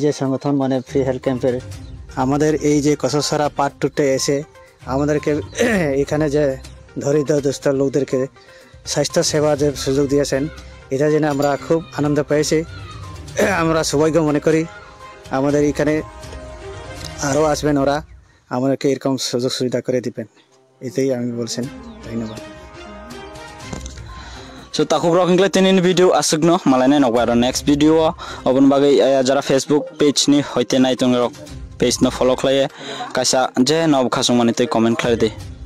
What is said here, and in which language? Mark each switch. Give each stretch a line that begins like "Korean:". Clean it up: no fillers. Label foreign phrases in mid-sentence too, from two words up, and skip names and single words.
Bangla: যে সংগঠন মানে ফ্রি হেলথ ক্যাম্পের আমাদের এই যে কসসরা পার্ট 2তে এসে আমাদেরকে এখানে যে দরিদ্র দুস্থ লোকদেরকে স্বাস্থ্য সেবা যে সুযোগ দিয়েছেন এটা জেনে আমরা খুব আনন্দ পেয়েছি আমরা সবাইকে মনে করি আমাদের এখানে আরও আসবেন ওরা আমাদেরকে এরকম সুযোগ সুবিধা করে দিবেন এটাই আমি বলছেন ধন্যবাদ
Kok Borok: so takuk rokingle tinin video asugno malane nokbar
English: next video
Kok Borok: obon bagai jara Facebook page ni hoite nai tong rok page no follow khlaye kaisa je nob khasung mani te comment khlai de